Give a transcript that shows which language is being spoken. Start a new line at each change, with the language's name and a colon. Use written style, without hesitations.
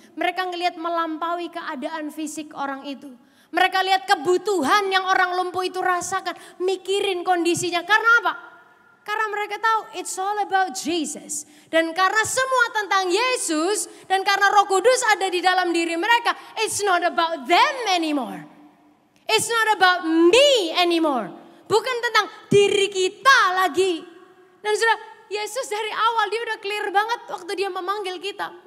Indonesian: Mereka ngelihat melampaui keadaan fisik orang itu. Mereka lihat kebutuhan yang orang lumpuh itu rasakan. Mikirin kondisinya. Karena apa? Karena mereka tahu
English: it's all about Jesus.
Indonesian: Dan karena semua tentang Yesus. Dan karena Roh Kudus ada di dalam diri mereka.
English: It's not about them anymore. It's not about me anymore.
Indonesian: Bukan tentang diri kita lagi. Dan sudah Yesus dari awal dia udah clear banget waktu dia memanggil kita.